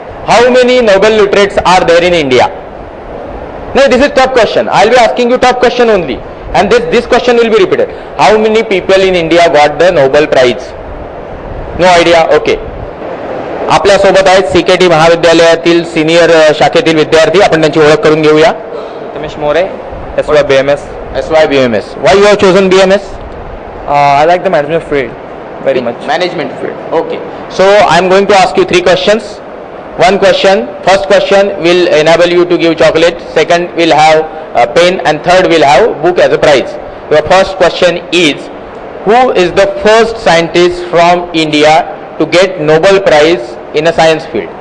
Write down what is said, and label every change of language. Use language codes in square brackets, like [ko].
[en] How many Nobel laureates are there in India? No, this is tough question. I will be asking you tough question only, and this question will be repeated. How many people in India got the Nobel Prize? No idea. Okay. [mr] आपल्या सोबत आहेत CKT महाविद्यालयातील senior शाखेतील विद्यार्थी. आपण त्यांची ओळख करून घेऊया. Ramesh More, SY BMS. [en] Why you have chosen BMS? I like the management field very much. Management field. Okay. So I am going to ask you 3 questions. One question. First question will enable you to give chocolate. Second will have a pen, and third will have book as a prize. Your first question is, who is the first scientist from India to get Nobel Prize in a science field?